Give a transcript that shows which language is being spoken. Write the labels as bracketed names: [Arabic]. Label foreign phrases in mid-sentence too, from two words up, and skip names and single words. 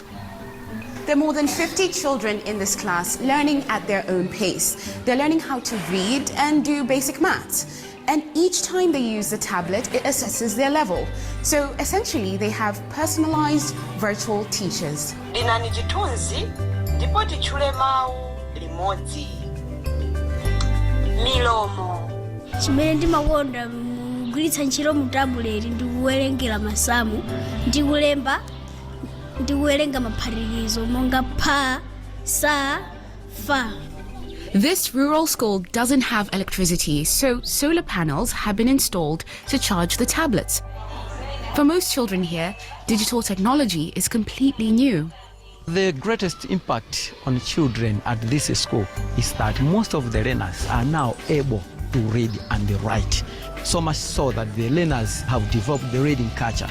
[English] There are more than 50 children in this class learning at their own pace. They're learning how to read and do basic maths. And each time they use the tablet, it assesses their level. So essentially, they have personalized virtual teachers. [Nyanja] Linani chitunzi ndipo tichule mawu limodzi. Milomo. Chimene ndimakonda kugwiritsa ntchito mu tablet ndi kuwerengera masamu, ndi kulemba, ndi kuwerenga maphatikizo monga pha, sa, fa. [English] This rural school doesn't have electricity, so solar panels have been installed to charge the tablets. For most children here, digital technology is completely new. The greatest impact on children at this school is that most of the learners are now able to read and write, so much so that the learners have developed the reading culture.